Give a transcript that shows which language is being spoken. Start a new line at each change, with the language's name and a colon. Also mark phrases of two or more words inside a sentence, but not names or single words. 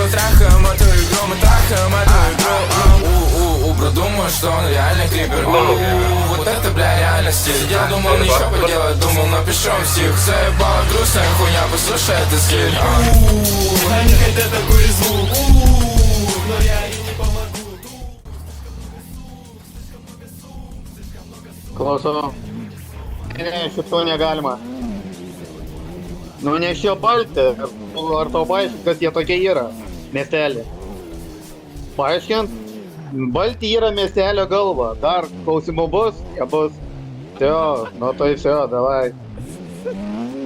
Russian: Трахаем эту игру, мы трахаем эту игру. Бро, думаю, что он реальный клипер. Вот это, бля, реально стиль. Я думал, ничего поделать, думал, напишу стих. Заебала грустная хуйня, послушай этот стиль. Они хотят такой звук, но я им не помогу.
Lithuanian: Klauso. Ne, šito negalima. Nu, nes čia balti. Ar tau paaiškint, kas jie tokie yra? Miestelė. Paaiškint? Balti yra miestelio galva. Dar klausimų bus? Jie bus.
Russian: Все, ну то и все, давай.